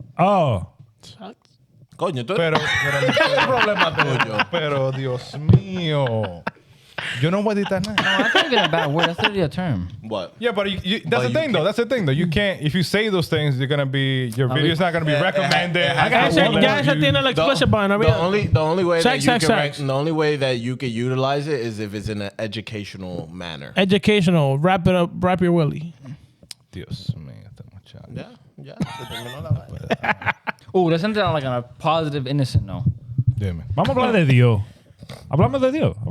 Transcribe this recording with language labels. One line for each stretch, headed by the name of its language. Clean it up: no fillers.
English: Oh,
Spanish: Coño, tú pero problema tuyo. pero Dios mío.
English: You know what? That's No, that's not even a bad word. That's literally a term. What? Yeah, but that's the thing, though. That's the thing, though. You can't. If you say those things, you're gonna be. Your video's not gonna be recommended.
Spanish: Ya esa tiene el
English: explicit button. The only way that you Sex. can the only way that you could utilize it is if it's in an educational manner. Educational. Wrap it up. Wrap your willy.
Spanish: Dios mío, este muchacho. Ya. Se terminó la vaina.
English: Oh, let's end it on like on a positive, innocent note. Dime. Vamos a hablar de Dios. Hablamos de Dios.